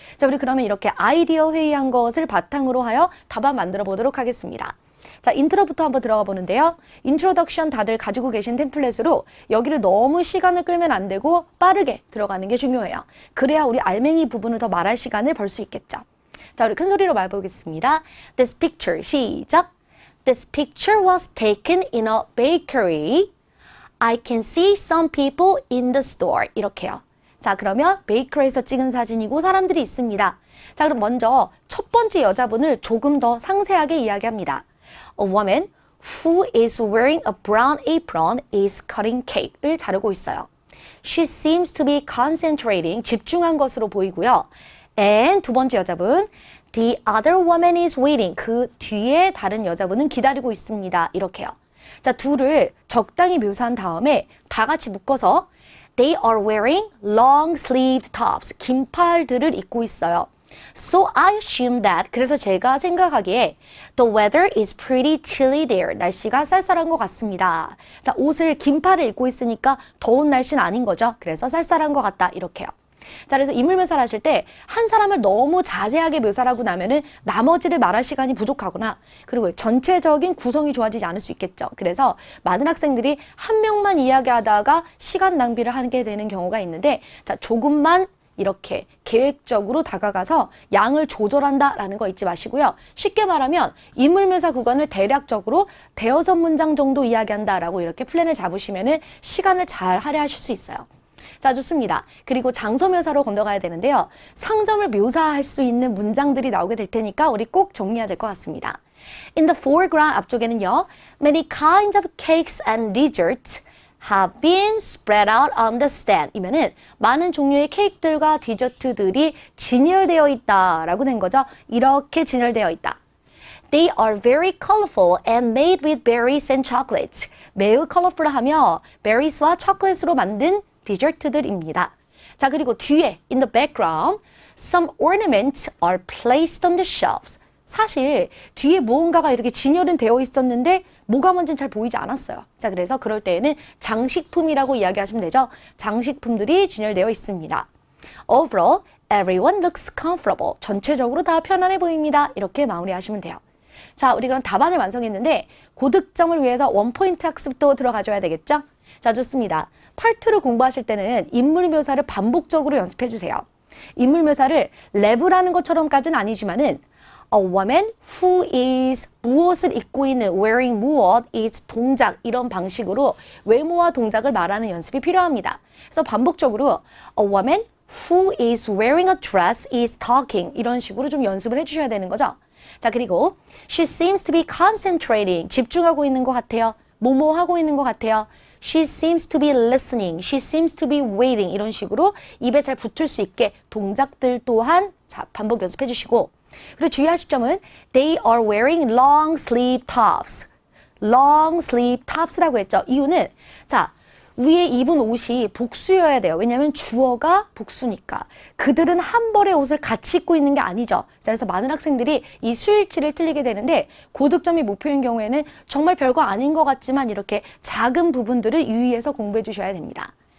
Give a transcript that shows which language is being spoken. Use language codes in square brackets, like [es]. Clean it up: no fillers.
[ko] 자, 우리 그러면 이렇게 아이디어 회의한 것을 바탕으로 하여 답안 만들어 보도록 하겠습니다. 자, 인트로부터 한번 들어가 보는데요. 인트로덕션 다들 가지고 계신 템플릿으로 여기를 너무 시간을 끌면 안 되고 빠르게 들어가는 게 중요해요. 그래야 우리 알맹이 부분을 더 말할 시간을 벌 수 있겠죠. 자, 우리 큰 소리로 말해보겠습니다. [en] This picture, [ko] 시작. [en] This picture was taken in a bakery. I can see some people in the store. [ko] 이렇게요. 자, 그러면 베이커리에서 찍은 사진이고 사람들이 있습니다. 자, 그럼 먼저 첫 번째 여자분을 조금 더 상세하게 이야기합니다. [en] A woman who is wearing a brown apron is cutting cake을 [ko] 자르고 있어요. [en] She seems to be concentrating, [ko] 집중한 것으로 보이고요. [en] And [ko] 두 번째 여자분, [en] the other woman is waiting. [ko] 그 뒤에 다른 여자분은 기다리고 있습니다. 이렇게요. 자, 둘을 적당히 묘사한 다음에 다 같이 묶어서 [en] They are wearing long-sleeved tops. [ko] 긴팔들을 입고 있어요. [en] So I assume that. [ko] 그래서 제가 생각하기에 [en] The weather is pretty chilly there. [ko] 날씨가 쌀쌀한 것 같습니다. 자, 옷을 긴팔을 입고 있으니까 더운 날씨는 아닌 거죠. 그래서 쌀쌀한 것 같다. 이렇게요. 자, 그래서 인물 묘사를 하실 때 한 사람을 너무 자세하게 묘사를 하고 나면은 나머지를 말할 시간이 부족하거나 그리고 전체적인 구성이 좋아지지 않을 수 있겠죠. 그래서 많은 학생들이 한 명만 이야기하다가 시간 낭비를 하게 되는 경우가 있는데 자, 조금만 이렇게 계획적으로 다가가서 양을 조절한다라는 거 잊지 마시고요. 쉽게 말하면 인물 묘사 구간을 대략적으로 대여섯 문장 정도 이야기한다라고 이렇게 플랜을 잡으시면은 시간을 잘 할애하실 수 있어요. 자, 좋습니다. 그리고 장소 묘사로 건너가야 되는데요. 상점을 묘사할 수 있는 문장들이 나오게 될 테니까 우리 꼭 정리해야 될 것 같습니다. [en] In the foreground [ko] 앞쪽에는요. [en] Many kinds of cakes and desserts have been spread out on the stand. [ko] 이면은 많은 종류의 케이크들과 디저트들이 진열되어 있다라고 된 거죠. 이렇게 진열되어 있다. [en] They are very colorful and made with berries and chocolates. [ko] 매우 컬러풀하며 베리스와 초콜릿으로 만든 디저트들입니다. 자, 그리고 뒤에 [en] in the background, some ornaments are placed on the shelves. [ko] 사실 뒤에 무언가가 이렇게 진열은 되어 있었는데 뭐가 뭔지는 잘 보이지 않았어요. 자, 그래서 그럴 때에는 장식품이라고 이야기하시면 되죠. 장식품들이 진열되어 있습니다. [en] Overall, everyone looks comfortable. [ko] 전체적으로 다 편안해 보입니다. 이렇게 마무리하시면 돼요. 자, 우리 그럼 답안을 완성했는데 고득점을 위해서 원포인트 학습도 들어가줘야 되겠죠? 자, 좋습니다. 파트 2를 공부하실 때는 인물 묘사를 반복적으로 연습해 주세요. 인물 묘사를 랩을 것처럼까지는 아니지만은 [en] A woman who is [ko] 무엇을 입고 있는 wearing 무엇 is 동작 이런 방식으로 외모와 동작을 말하는 연습이 필요합니다. 그래서 반복적으로 [en] A woman who is wearing a dress is talking [ko] 이런 식으로 좀 연습을 해주셔야 되는 거죠. 자, 그리고 [en] She seems to be concentrating [ko] 집중하고 있는 것 같아요. 뭐뭐 하고 있는 것 같아요. [en] She seems to be listening. She seems to be waiting. [ko] 이런 식으로 입에 잘 붙을 수 있게 동작들 또한 자, 반복 연습해 주시고 그리고 주의하실 점은 [en] They are wearing long sleeve tops. [ko] long sleeve tops라고 했죠. 이유는 자, 위에 입은 옷이 복수여야 돼요. 왜냐하면 주어가 복수니까. 그들은 한 벌의 옷을 같이 입고 있는 게 아니죠. 그래서 많은 학생들이 이 수일치를 틀리게 되는데 고득점이 목표인 경우에는 정말 별거 아닌 것 같지만 이렇게 작은 부분들을 유의해서 공부해 주셔야 됩니다.